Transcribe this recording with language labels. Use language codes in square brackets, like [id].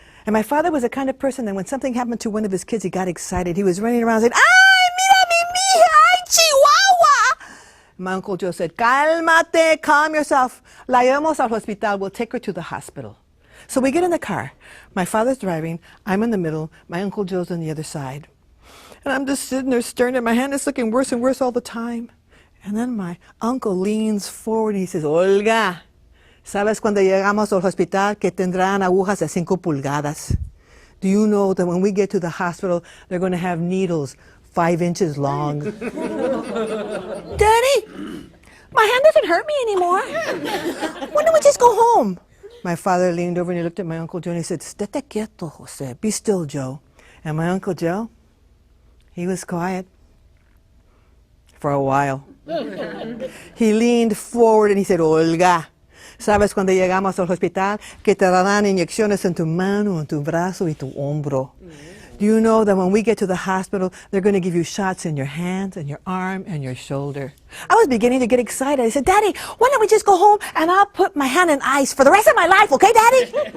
[en] And my father was the kind of person that when something happened to one of his kids, he got excited. He was running around saying, [es] ay, mira mi mija, ay, chihuahua. [en] My Uncle Joe said, [es] cálmate, [en] calm yourself. [es] La llevamos al hospital, [en] we'll take her to the hospital. So we get in the car. My father's driving, I'm in the middle, my Uncle Joe's on the other side. And I'm just sitting there staring at my hand. It's looking worse and worse all the time. And then my uncle leans forward and he says, [es] Olga, ¿sabes cuando llegamos al hospital que tendrán agujas de 5 pulgadas? [en] Do you know that when we get to the hospital, they're going to have needles 5 inches long? Daddy, my hand doesn't hurt me anymore. Why don't we just go home? My father leaned over and he looked at my Uncle Joe and he said, [es] Estate quieto, Jose. [en] Be still, Joe. And my Uncle Joe, he was quiet for a while. He leaned forward and he said, [es] Olga, ¿sabes cuando llegamos al hospital que te darán inyecciones en tu mano, en tu brazo y tu hombro? [en] Do you know that when we get to the hospital, they're going to give you shots in your hands and your arm and your shoulder? I was beginning to get excited. I said, Daddy, why don't we just go home and I'll put my hand in ice for the rest of my life, okay, Daddy?